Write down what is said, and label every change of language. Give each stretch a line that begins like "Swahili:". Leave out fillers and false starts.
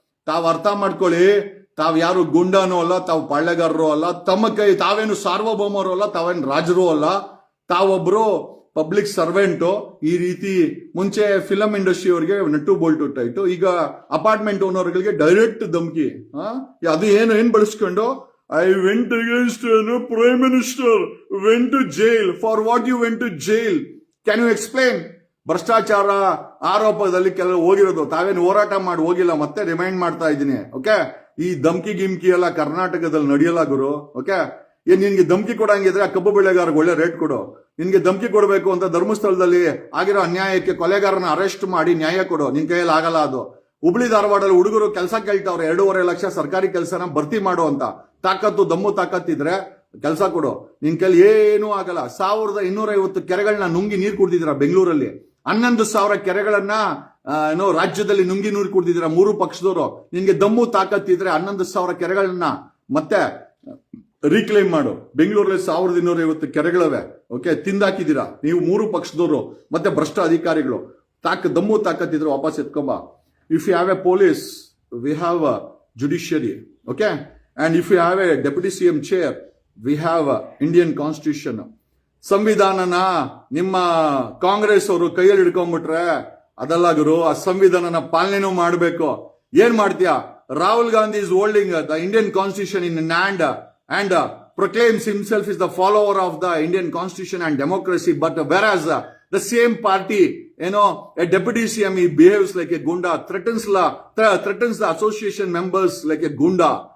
Kannada: ತಾವ್ ಅರ್ಥ ಮಾಡ್ಕೊಳ್ಳಿ. ತಾವ್ ಯಾರು ಗುಂಡಾನೂ ಅಲ್ಲ, ತಾವು ಪಾಳ್ಯಗಾರರು ಅಲ್ಲ, ತಮ್ಮ ಕೈ ತಾವೇನು ಸಾರ್ವಭೌಮರು ಅಲ್ಲ, ತಾವೇನು ರಾಜರು ಅಲ್ಲ. ತಾವೊಬ್ರು ಪಬ್ಲಿಕ್ ಸರ್ವೆಂಟು. ಈ ರೀತಿ ಮುಂಚೆ ಫಿಲಂ ಇಂಡಸ್ಟ್ರಿ ಅವರಿಗೆ ನಟ್ಟು ಬೋಲ್ಟು ಟೈಟು, ಈಗ ಅಪಾರ್ಟ್ಮೆಂಟ್ ಓನರ್ಗಳಿಗೆ ಡೈರೆಕ್ಟ್ ಧಮ್ಕಿ. ಅದು ಏನ್ ಬಳಸ್ಕೊಂಡು
English: I went against Prime Minister, went to jail. For what you went to jail? Can you explain?
Kannada: ಭ್ರಷ್ಟಾಚಾರ ಆರೋಪದಲ್ಲಿ ಕೆಲವು ಹೋಗಿರೋದು, ತಾವೇನು ಹೋರಾಟ ಮಾಡಿ ಹೋಗಿಲ್ಲ. ಮತ್ತೆ ರಿಮೈಂಡ್ ಮಾಡ್ತಾ ಇದ್ದೀನಿ. ಓಕೆ, ಈ ಧಮ್ಕಿ ಗಿಮ್ಕಿ ಎಲ್ಲ ಕರ್ನಾಟಕದಲ್ಲಿ ನಡೆಯಲ್ಲ ಗುರು. ಓಕೆ, ನಿನ್ಗೆ ಧಮ್ಕಿ ಕೊಡಂಗಿದ್ರೆ ಆ ಕಬ್ಬು ಬೆಳೆಗಾರರಿಗೆ ಒಳ್ಳೆ ರೇಟ್ ಕೊಡು. ನಿನ್ಗೆ ಧಮ್ಕಿ ಕೊಡಬೇಕು ಅಂತ ಧರ್ಮಸ್ಥಳದಲ್ಲಿ ಆಗಿರೋ ಅನ್ಯಾಯಕ್ಕೆ ಕೊಲೆಗಾರನ ಅರೆಸ್ಟ್ ಮಾಡಿ ನ್ಯಾಯ ಕೊಡು. ನಿನ್ ಕೈಯಲ್ಲಿ ಆಗಲ್ಲ ಅದು. ಹುಬ್ಳಿ ಧಾರವಾಡಲ್ಲಿ ಹುಡುಗರು ಕೆಲಸ ಕೇಳ್ತಾವ್ರೆ, 2.5 ಲಕ್ಷ ಸರ್ಕಾರಿ ಕೆಲಸನ ಭರ್ತಿ ಮಾಡು ಅಂತ. ದಮ್ಮು ತಾಕತ್ತಿದ್ರೆ ಕೆಲಸ ಕೊಡು. ನಿನ್ ಕೈಲಿ ಏನೂ ಆಗಲ್ಲ. 1250 ಕೆರೆಗಳನ್ನ ನುಂಗಿ ನೀರು ಕುಡ್ದಿದ್ದೀರಾ ಬೆಂಗಳೂರಲ್ಲಿ. 11,000 ಕೆರೆಗಳನ್ನ ರಾಜ್ಯದಲ್ಲಿ ನುಂಗಿ ನೀರು ಕುಡ್ದಿದ್ದೀರಾ 3 ಪಕ್ಷದವರು. ನಿನ್ಗೆ ದಮ್ಮು ತಾಕತ್ತಿದ್ರೆ 11,000 ಕೆರೆಗಳನ್ನ ಮತ್ತೆ ರೀಕ್ಲೈಮ್ ಮಾಡು. ಬೆಂಗಳೂರಲ್ಲಿ 1250 ಕೆರೆಗಳವೆ. ಓಕೆ, ತಿಂದಾಕಿದ್ದೀರಾ ನೀವು 3 ಪಕ್ಷದವರು ಮತ್ತೆ ಭ್ರಷ್ಟ ಅಧಿಕಾರಿಗಳು. ದಮ್ಮು ತಾಕತ್ತಿದ್ರೆ ವಾಪಸ್ ಎತ್ಕೊಂಬ.
English: If you have a police, we have a judiciary. Okay, and if you have a deputy CM chair, we have a Indian constitution.
Kannada: ಸಂವಿಧಾನನ ನಿಮ್ಮ ಕಾಂಗ್ರೆಸ್ ಅವರು ಕೈಯಲ್ಲಿ ಹಿಡ್ಕೊಂಡ್ಬಿಟ್ರೆ ಅದಲ್ಲ ಗುರು. ಆ ಸಂವಿಧಾನನ ಪಾಲನೆನೂ ಮಾಡಬೇಕು. ಏನ್ ಮಾಡ್ತೀಯಾ?
English: Rahul Gandhi is holding the Indian constitution in hand and proclaims himself is the follower of the Indian constitution and democracy, but whereas the same party, a deputy CM, he behaves like a gunda, threatens the association members like a gunda.